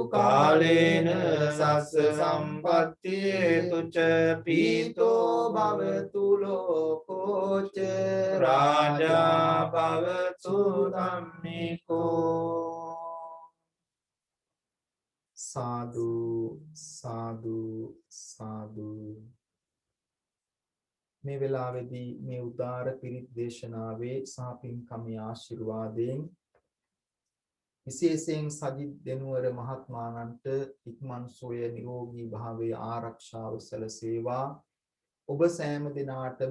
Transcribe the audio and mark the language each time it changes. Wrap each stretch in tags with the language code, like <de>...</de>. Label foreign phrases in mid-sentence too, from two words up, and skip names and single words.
<pi>කාලේන සස්ස සම්පත්තියේතු ච පීතෝ භවතු ලෝකෝ ච රාජා භවතු ධම්මිකෝ</pi> <si>සාදු සාදු සාදු මේ වෙලාවේදී මේ උදාර පිරිත් දේශනාවේ සහ පින්කමේ ආශිර්වාදයෙන් විශේෂයෙන් සජිත් දෙනුවර මහත්මාණන්ට ඉක්මන් සෝය නිරෝගී භාවයේ ආරක්ෂාව සැලසේවා ඔබ සෑම දිනාටම</si>